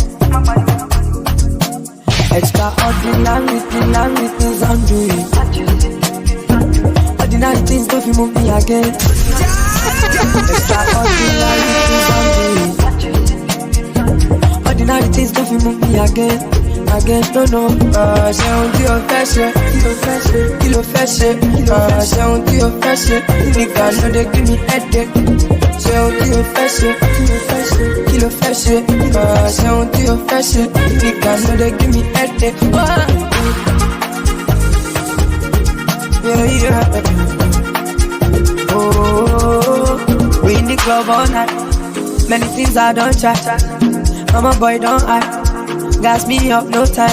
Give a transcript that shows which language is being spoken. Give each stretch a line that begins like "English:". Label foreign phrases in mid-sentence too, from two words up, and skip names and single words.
English: Extraordinary things I'm doing. Ordinary things don't you move me again. Extraordinary things I'm doing. Ordinary things don't you move me again. Don't know.
Yoruba: Ṣé ohun tí o fẹ́ ṣe? Kí ló fẹ́ ṣe? Ṣé ohun tí o fẹ́ ṣe? Nìkan ló dé
English: give me headache.
Yoruba: Ṣé ohun tí o fẹ́ ṣe? Kí ló fẹ́ ṣe? Ṣé ohun tí o fẹ́ ṣe? Nìkan ló dé
English: give me headache.
Yoruba: Yeah.
English: Oh, we in the club all night. Many things I don't try. I'm a boy, don't hide. Gas me up, no time.